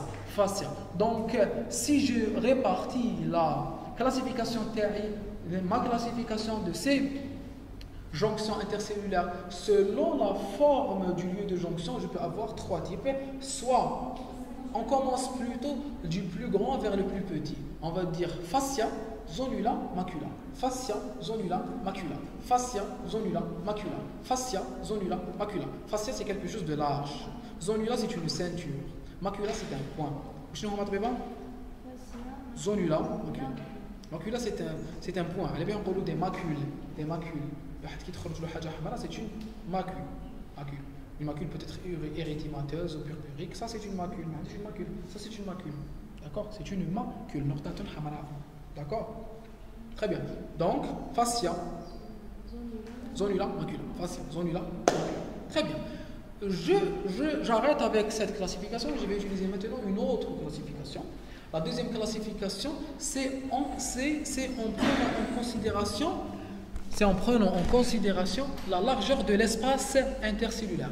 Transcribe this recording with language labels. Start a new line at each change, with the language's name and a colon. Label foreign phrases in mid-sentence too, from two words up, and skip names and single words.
French: Donc, si je répartis ma classification de ces jonctions intercellulaires selon la forme du lieu de jonction, je peux avoir trois types. Soit on commence plutôt du plus grand vers le plus petit. On va dire fascia,
Latin: zonula, macula. Fascia, zonula, macula. Fascia, zonula, macula. Fascia, zonula, macula.
French: Fascia, c'est quelque chose de large. Zonula, c'est une ceinture. Macula, c'est un point.
Latin: Zonula, macula.
French: Macula, c'est un point. Elle est bien des macules. Des macules. C'est une macule. Une macule peut être érythémateuse ou purpurique. Ça, c'est une macule. Ça, c'est une macule. D'accord? C'est une macule. D'accord? Très bien. Donc, fascia,
Latin: zonula, macula. Fascia, zonula, macula.
French: Très bien. J'arrête avec cette classification. Je vais utiliser maintenant une autre classification. La deuxième classification, c'est en prenant en considération la largeur de l'espace intercellulaire.